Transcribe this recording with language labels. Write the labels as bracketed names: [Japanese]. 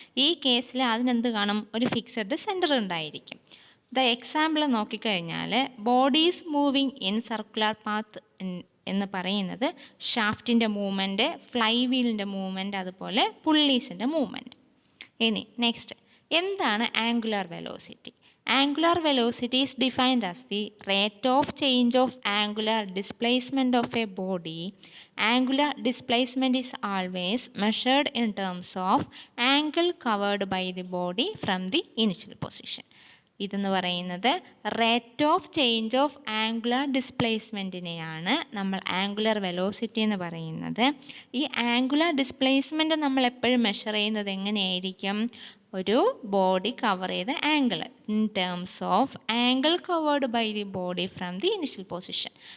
[Malayalam] ഈ കേസിൽ അതിനെന്ത് കാണും? ഒരു ഫിക്സഡ് സെൻറ്റർ ഉണ്ടായിരിക്കും. ദ എക്സാമ്പിൾ നോക്കിക്കഴിഞ്ഞാൽ [English] bodies moving in circular path [Malayalam] എന്ന് പറയുന്നത് ഷാഫ്റ്റിൻ്റെ മൂവ്മെൻറ്റ്, ഫ്ലൈ വീലിൻ്റെ മൂവ്മെൻറ്റ്, അതുപോലെ പുള്ളീസിൻ്റെ മൂവ്മെൻറ്റ്. ഇനി നെക്സ്റ്റ്, എന്താണ് angular velocity? [English] Angular velocity is defined as the rate of change of angular displacement of a body. Angular displacement is always measured in terms of angle covered by the body from the initial position. [Malayalam] ഇതെന്ന് പറയുന്നത് rate of change of angular ഡിസ്പ്ലേസ്മെൻറ്റിനെയാണ് നമ്മൾ angular velocity എന്ന് പറയുന്നത്. ഈ angular displacement നമ്മൾ എപ്പോഴും measure ചെയ്യുന്നത് എങ്ങനെയായിരിക്കും? ഒരു ബോഡി കവർ ചെയ്ത angle [English] In terms of angle covered by the body from the initial position.